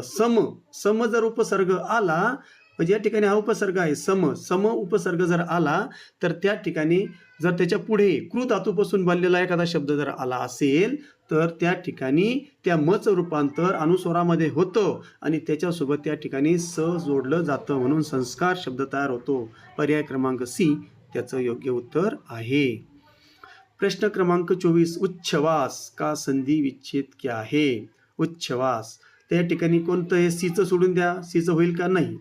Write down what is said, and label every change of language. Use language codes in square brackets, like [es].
[mr] सम सम जर उपसर्ग आला म्हणजे या ठिकाणी हा उपसर्ग आहे सम, सम उपसर्ग जर आला तर त्या ठिकाणी जर त्याच्या पुढे कृ धातूपासून बनलेला एखादा शब्द जर आला असेल तर त्या ठिकाणी त्या मचं रूपांतर अनुस्वारामध्ये होतं आणि त्याच्यासोबत त्या ठिकाणी स जोडलं जातं म्हणून संस्कार शब्द तयार होतो. पर्याय क्रमांक सी त्याचं योग्य उत्तर आहे. प्रश्न क्रमांक 24 [hi] उच्छ्वास का संधी विच्छेद क्या है? [mr] उच्छ्वास त्या ठिकाणी कोणतं आहे? सीचं सोडून द्या. सीचं होईल का? नाही.